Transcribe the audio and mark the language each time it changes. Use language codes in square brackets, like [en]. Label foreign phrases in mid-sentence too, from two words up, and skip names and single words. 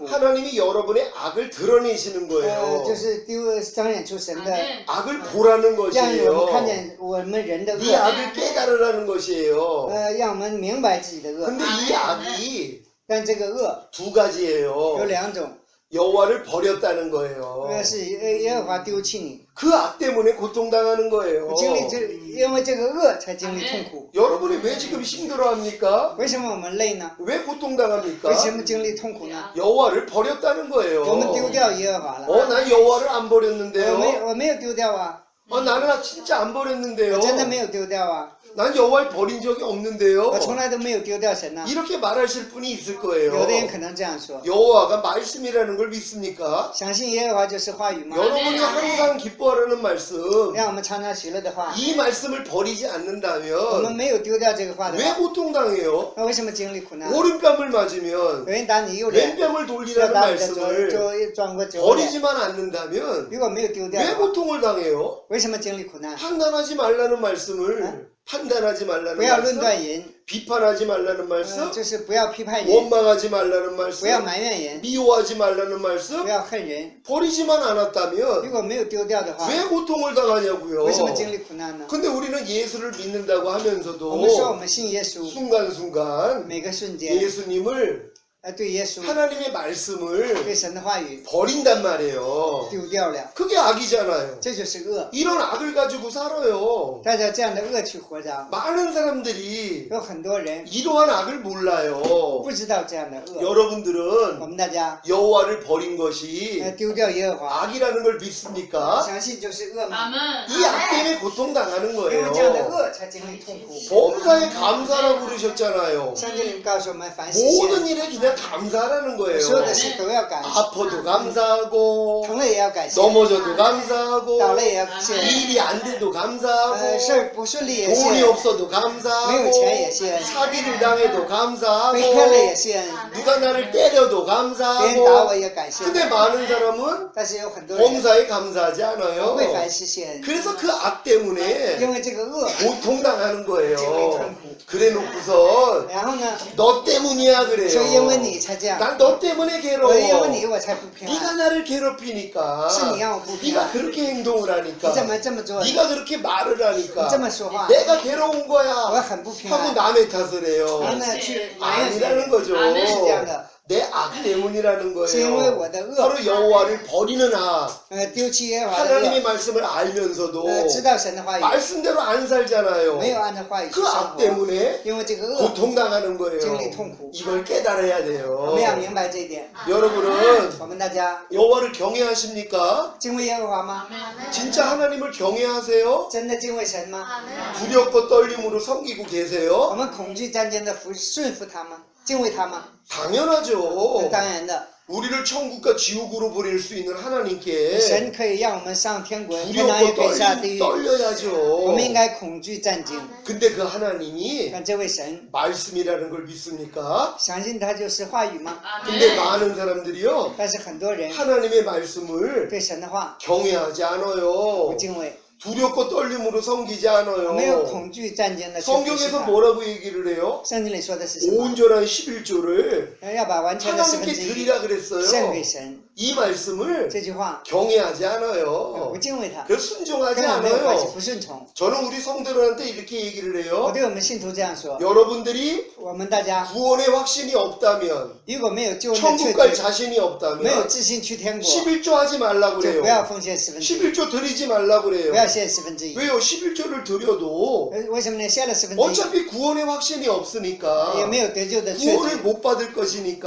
[ko] 하나님이 여러분의 악을 드러내시는 거예요. [zh] 就是彰显出神的， [ko] 악을 보라는 [zh] 让我们 [ko] 것이에요. [zh] 看见我们人的 [ko] 이 [zh] 恶， [ko] 악을 깨달으라는 것이에요. [zh] 让我们明白自己的恶。 [ko] 근데 이 악이 [zh] 但这个恶 [ko] 두 [zh] 有 [ko] 가지예요. [zh] 两种， [ko] 여호와를 버렸다는 거예요. [zh] 是耶和华丢弃你， [ko] 그 악 때문에 고통당하는 거예요. [zh] 经历因为这个恶才经历痛苦。 [ko] 여러분이 왜 지금 힘들어합니까? [zh] 为什么我们累呢？ [ko] 왜 고통당합니까? [zh] 为什么经历痛苦呢？ [ko] 여호와를 버렸다는 거예요. [zh] 我们丢掉耶和华了。 [ko] 난 여호와를 안 버렸는데요. [zh] 我没有丢掉啊， [ko] 나는 진짜 안 버렸는데요. [zh] 我真的没有丢掉啊， [ko] 난 여호와를 버린 적이 없는데요. [zh] 我从来都没有丢掉神呐。 [ko] 이렇게 말하실 분이 있을 [zh] 有 [ko] 거예요. [zh] 的人可能这样说， [ko] 여호와가 말씀이라는 걸 믿습니까? [zh] 相信耶和华就是话语吗？ [ko] 여러분이 항상 기뻐하라는 말씀, [zh] 让我们常常喜乐的话， [ko] 이 말씀을 버리지 [zh] 我们 [ko] 않는다면 [zh] 没有丢掉这个话的 [ko] 왜 [zh] 话， [ko] 고통당해요? [zh] 那为什么经历苦难？ [ko] 오른뺨을 맞으면 [zh] 有人打你右脸， [ko] 왼뺨을 [zh] 要 [ko] 돌리라는 [zh] 打你的左 [ko] 말씀을 [zh] 转过左脸， [ko] 버리지만 않는다면 [zh] 如果没有丢掉 [ko] 왜 [zh] 的话， [ko] 고통을 당해요? [zh] 为什么经历苦难？ [ko] 판단하지 말라는 말씀을 판단하지 [zh] 不 [ko] 말라는 [zh] 要论 [ko] 말씀, [zh] 断人， [ko] 비판하지 말라는 말씀, [zh] 就是不要批判人， [ko] 원망하지 말라는 [zh] 不 [ko] 말씀, [zh] 要埋怨人， [ko] 미워하지 말라는 말씀 [zh] 不要恨人。 [ko] 버리지만 [zh] 如 [ko] 않았다면 [zh] 果没有丢掉的话， [ko] 왜 고통을 당하냐고요. [zh] 为什么经历苦难呢？ [ko] 근데 우리는 예수를 믿는다고 [zh] 我们说我 [ko] 하면서도 [zh] 们信耶稣， [ko] 순간순간 [zh] 每个瞬间， [ko] 예수님을 [zh] 对耶稣， [ko] 하나님의 말씀을 [zh] 对神的话语 [ko] 버린단 말이에요. [zh] 丢掉了， [ko] 그게 악이잖아요. [zh] 这就是恶。 [ko] 이런 악을 가지고 살아요. [zh] 带着这样的恶去活着， [ko] 많은 사람들이 [zh] 有很多人 [ko] 이러한 악을 몰라요. [zh] 不知道这样的恶。我 [ko] 여러분들은 [zh] 们大家 [ko] 여호와를 버린 것이 [zh] 丢掉耶和华， [ko] 악이라는 걸 믿습니까? [zh] 相信就是恶嘛？ [ko] 이 악 때문에 고통당하는 [zh] 因为这样的 [ko] 거예요. [zh] 恶才经历痛苦。 [ko] 범사에 감사라고 그러셨잖아요. [zh] 圣经里告诉我们，凡事谢 [ko] 모든 일에 그냥 감사하라는 [zh] 所 [ko] 거예요. [zh] 有的事都要感谢， [ko] 아파도 감사하고 [zh] 疼了也要感谢， [ko] 넘어져도 감사하고 [zh] 倒了也要谢， [ko] 일이 안 돼도 [zh] 事 [ko] 감사하고 [zh] 儿不顺利也 [ko] 돈이 [zh] 谢， [ko] 없어도 [zh] 没有 [ko] 감사하고 [zh] 钱也谢， [ko] 사기를 당해도 [zh] 被 [ko] 감사하고 [zh] 骗了也谢， [ko] 누가 나를 때려도 [zh] 别人打 [ko] 감사하고 [zh] 我也感谢。 [ko] 근데 많은 사람은 [zh] 但是有很多人 [ko] 범사에 감사하지 [zh] 不 [ko] 않아요. [zh] 会凡事谢恩， [ko] 그래서 그 악 때문에 [zh] 因为这个恶。 [ko] 고통당하는 거예요. 그래 놓고선 [zh] 然后呢， [ko] 너 때문이야 [zh] 说 [ko] 그래요. [zh] 因为你才这样， [ko] 난 너 때문에 [zh] 我 [ko] 괴로워. [zh] 因为你我才不平 [ko] 네가 [zh] 安， [ko] 나를 괴롭히니까. [zh] 是你让我不平 [ko] 네가 [zh] 安， [ko] 그렇게 행동을 [zh] 你 [ko] 하니까. [zh] 怎么这么做？你 [ko] 네가 그렇게 말을 [zh] 这 [ko] 하니까. [zh] 么说话， [ko] 내가 괴로운 [zh] 我 [ko] 거야. [zh] 很不平 [ko] 하고 [zh] 安。 [ko] 남의 탓을 [zh] 然后 [ko] 해요. [zh] 呢，去埋怨别 [ko] 아니라는 [zh] 人， [ko] 거죠. [zh] 是这样的， [ko] 내 악 때문이라는 [zh] 是因为 [ko] 거예요. [zh] 我的恶， [ko] 바로 여호와를 버리는 악. [zh] 丢弃耶和华的恶， [ko] 하나님의 말씀을 알면서도 [zh] 知道神的话语， [ko] 말씀대로 안 [zh] 没有 [ko] 살잖아요. [zh] 按照话语去 [ko] 그 [zh] 生 [ko] 악 [zh] 活， [ko] 때문에 [zh] 因为这个恶， [ko] 고통당하는 거예요. [zh] 经历痛苦， [ko] 이걸 깨달아야 [zh] 我 [ko] 돼요. [zh] 们要明白这一点。 [ko] 여러분은 [zh] 我们大家 [ko] 여호와를 경외하십니까? [zh] 敬畏耶和华吗？ [ko] 진짜 하나님을 경외하세요? [zh] 真的敬畏神吗？ [ko] 두렵고 떨림으로 섬기고 [zh] 我 [ko] 계세요? [zh] 们恐惧战争的顺服他吗？敬畏他吗？ [ko] 당연하죠. [zh] 当然的， [ko] 우리를 천국과 지옥으로 보낼 수 있는 하나님께 [zh] 神可以让我们上天国，天堂也可以 [ko] 두렵고 [zh] 下地狱。 [ko] 떨려야죠. [zh] 我们应该恐惧战惊。 [ko] 근데 그 하나님이 [zh] 但这位神， [ko] 말씀이라는 걸 믿습니까? [zh] 相信他就是话语吗？ [ko] 근데 많은 사람들이요 [zh] 但是很多人 [ko] 하나님의 말씀을 [zh] 对神的话 [ko] 경외하지 [zh] 不 [ko] 않아요. [zh] 敬畏， [ko] 두렵고 떨림으로 섬기지 [zh] 没有 [ko] 않아요. [zh] 恐惧战争的去服侍 [ko] 성경에서 [zh] 他。 [ko] 뭐라고 얘기를 해요? [zh] 圣经里说的是什么？ [ko] 온전한 11조를 [zh] 要把完全的十分 [ko] 하나님께 [zh] 之一 [ko] 드리라 [zh] 献 [ko] 그랬어요. [zh] 给神。 [ko] 이 말씀을 [zh] 这句话 [ko] 경외하지 [zh] 不 [ko] 않아요. [zh] 敬畏他， [ko] 그래서 순종하지 [zh] 跟我没有关系， [ko] 않아요. [zh] 不顺从。 [ko] 저는 우리 성도들한테 이렇게 얘기를 [zh] 我 [ko] 해요. [zh] 对我们信徒这样说： [ko] 여러분들이 [zh] 我们大家 [ko] 구원의 확신이 없다면 [zh] 如果没有救恩的 [ko] 천국 [zh] 确 [ko] 갈 [zh] 据， [ko] 자신이 [zh] 没有 [ko] 없다면 [zh] 自信去天国， [ko] 11조 하지 말라고 [zh] 就不要 [ko] 그래요. [zh] 奉献十分之一， [ko] 11조 드리지 말라고 [zh] 不要 [ko] 그래요. [zh] 献十分之一。 [ko] 왜요? 11조를 드려도 [zh] 为什么呢？献了十分之一， [ko] 어차피 구원의 확신이 [zh] 也 [ko] 없으니까 [zh] 没有得救的确 [ko] 구원을 [zh] 据， [ko] 못 받을